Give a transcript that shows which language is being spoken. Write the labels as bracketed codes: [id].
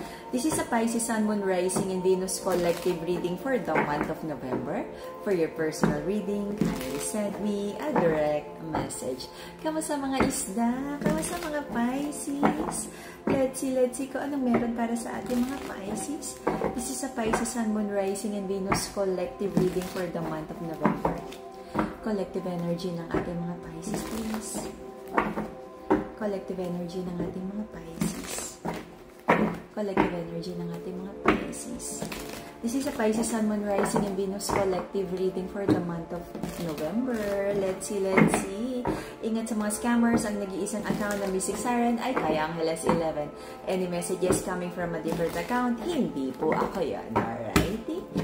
[en] This is a Pisces Sun, Moon, Rising, and Venus collective reading for the month of November. For your personal reading, kindly send me a direct message. [tl] Kamusta mga isda? Kamusta mga Pisces? [en] Let's see [tl] kung anong meron para sa ating mga Pisces. [en] This is a Pisces Sun, Moon, Rising, and Venus collective reading for the month of November. Collective energy [tl] ng ating mga Pisces, [en] please. Collective energy [tl] ng ating mga Pisces. Collective energy ng ating mga Pisces. [en] This is a Pisces Sun, Moon, Rising, and Venus collective reading for the month of November. Let's see. [tl] Ingat sa mga scammers. Ang nag-iisang account na Mystic Siren ay Kaya Angeles 11. [en] Any messages coming from a different account, [tl] hindi po ako yan. [en] Alrighty?